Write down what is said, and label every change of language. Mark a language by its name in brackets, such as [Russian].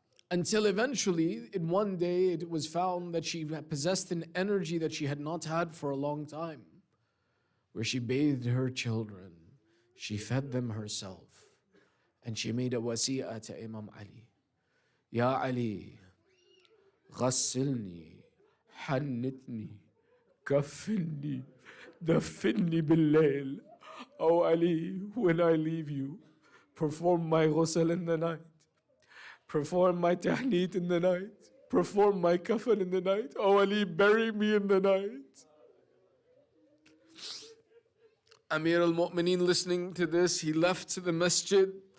[English] Until eventually, in one day, it was found that she possessed an energy that she had not had for a long time, where she bathed her children, she fed them herself, and she made a wasi'ah to Imam Ali. [Arabic] Ya Ali, غسلني, حنتني, كفني, دفني بالليل. [English] Oh Ali, when I leave you, perform my ghusl in the night. Perform my tahneet in the night. perform my kafan in the night. Oh Ali, bury me in the night. Amir al-Mu'mineen, listening to this, he left the masjid.